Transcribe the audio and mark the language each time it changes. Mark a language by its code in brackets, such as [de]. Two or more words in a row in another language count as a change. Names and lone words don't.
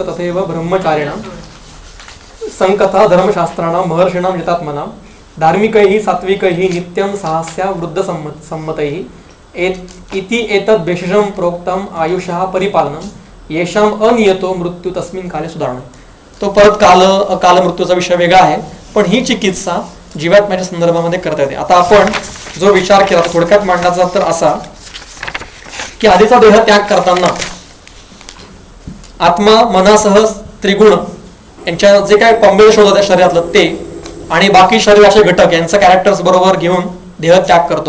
[sa] तथैव ब्रह्मचारिणां संकथा धर्मशास्त्राणां महर्षिणां यतात्मनां धार्मिकैः सात्विकैः नित्यं साहस्या वृद्ध सम्मतैः इति एतद् विशेषं प्रोक्तम् आयुषः परिपालनं येषाम् अनियतो मृत्यू तस्मिन् काले सुधारणं. [mr] तो परत अकाल मृत्यूचा विषय वेगळा आहे, पण ही चिकित्सा जीवात्म्याच्या संदर्भामध्ये करता येते. आता आपण जो विचार केला थोडक्यात मांडण्याचा तर असा की आधीचा देह त्याग करताना आत्मा मनासह त्रिगुण यांच्या जे काय कॉम्बिनेशन होतं त्या शरीरातलं ते आणि बाकी शरीराचे घटक यांचं कॅरेक्टर्स बरोबर घेऊन देह त्याग करतो.